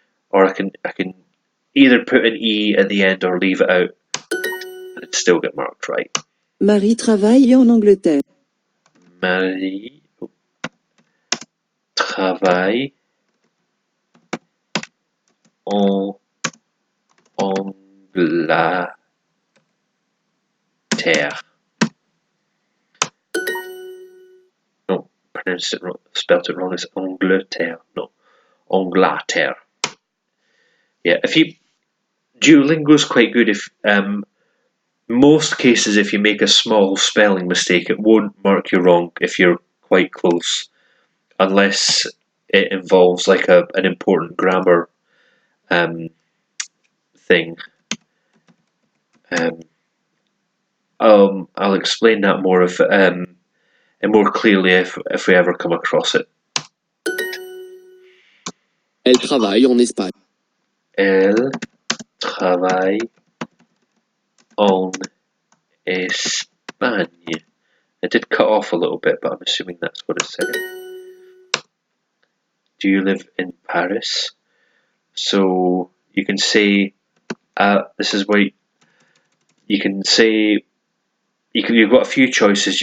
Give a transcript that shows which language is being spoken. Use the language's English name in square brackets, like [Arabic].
[English] Or I can either put an E at the end or leave it out and it'd still get marked right. [French] Marie travaille en Angleterre. Marie travaille en Angleterre. [English] No, pronounced it wrong, spelt it wrong. It's Angleterre. No, Angleterre. Yeah, Duolingo's quite good if most cases if you make a small spelling mistake it won't mark you wrong if you're quite close, unless it involves like an important grammar thing. I'll explain that more and more clearly if we ever come across it. [French] Elle travaille en Espagne. Elle travaille en Espagne. [English] It did cut off a little bit, but I'm assuming that's what it said. Do you live in Paris? So you can say, this is where you can say, you've got a few choices.